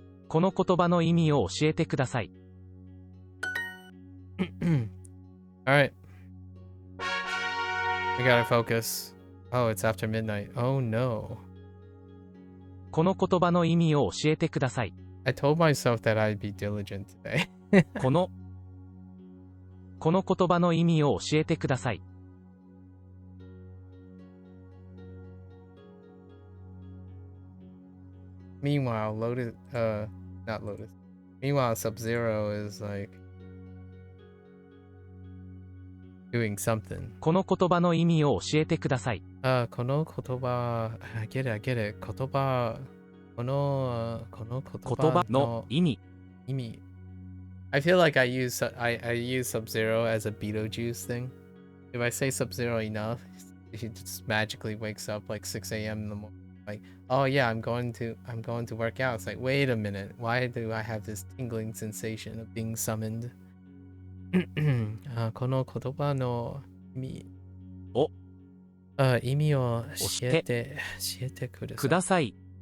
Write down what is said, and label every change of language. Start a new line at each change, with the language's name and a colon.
Japanese: この言葉の意味を教えてください。
English: Alright. We gotta focus. Oh, it's after midnight. Oh no.
Japanese: この言葉の意味を教えてください。
English: I told myself that I'd be diligent today.
Japanese: この言葉の意味を教えてください。
English: Meanwhile, not Lotus. Meanwhile, Sub-Zero is like doing something.
Japanese: この言葉の意味を教えてください。この言葉、
English: I get it.
Japanese: 言葉、この言葉の意味。
English: I feel like I use Sub-Zero as a Beetlejuice thing. If I say Sub-Zero enough, he just magically wakes up like 6 a.m. in the morning. Like, oh yeah, I'm going to work out. It's like, wait a minute, why do I have this tingling sensation of being summoned?
Japanese: この言葉の意味を教えてください。